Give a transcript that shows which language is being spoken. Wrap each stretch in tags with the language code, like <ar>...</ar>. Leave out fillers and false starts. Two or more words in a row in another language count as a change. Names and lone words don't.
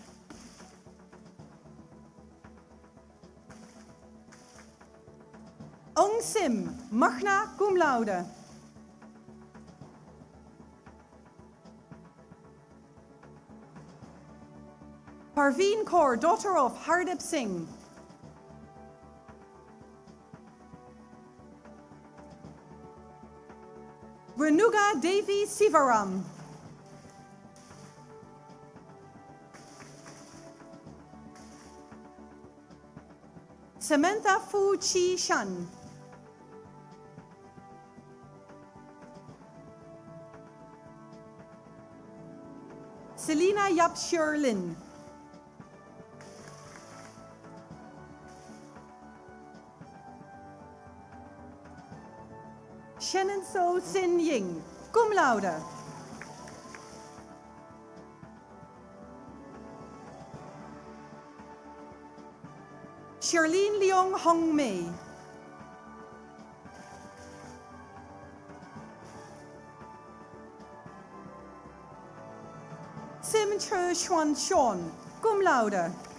<en>Ong Sim,</en> <la>magna cum laude.</la> <en>Parveen Kaur, daughter of Hardip Singh. Renuga Devi Sivaram. Samantha Fu Chi Shan. Selina Yap Sherlin. Shannon So Sin Ying,</en> <la>cum laude.</la> <en>Charlene Leong Hong Mei. Sim Che Xuan Sean,</en> <la>cum laude.</la>